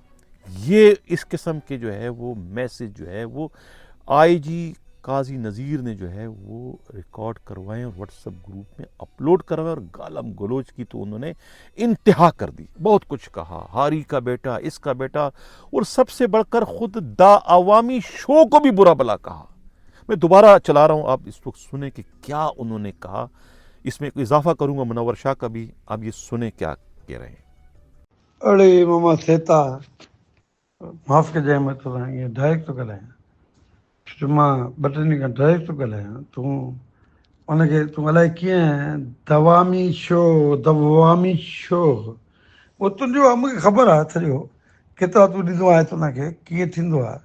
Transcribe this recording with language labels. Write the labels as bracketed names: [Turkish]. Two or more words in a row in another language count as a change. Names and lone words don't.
[Urdu] یہ اس قسم کے جو ہے وہ میسیج جو ہے وہ آئی جی قاضی نذیر نے جو ہے وہ ریکارڈ کروائے اور واٹس ایپ گروپ میں اپلوڈ کروائے، اور گالم گلوچ کی تو انہوں نے انتہا کر دی۔ بہت کچھ کہا، ہاری کا بیٹا، اس کا بیٹا، اور سب سے بڑھ کر خود دا عوامی شو کو بھی برا بلا کہا۔ میں دوبارہ چلا رہا ہوں، آپ اس وقت سنیں کہ کیا انہوں نے کہا۔ اس میں اضافہ کروں گا منور شاہ کا بھی، آپ یہ سنیں کیا کہہ رہے ہیں۔ [Sindhi] अड़े मामा सेता माफ़ कजांइ, मां तोसां ईअं डायरेक्ट थो ॻाल्हायां, छो मां ॿ टे ॾींहं खां डायरेक्ट थो ॻाल्हायां। उनखे तूं अलाए कीअं दवामी शो उहो तुंहिंजो आहे, मूंखे ख़बर आहे सॼो केतिरा तूं ॾींदो आहे हुनखे, कीअं थींदो आहे।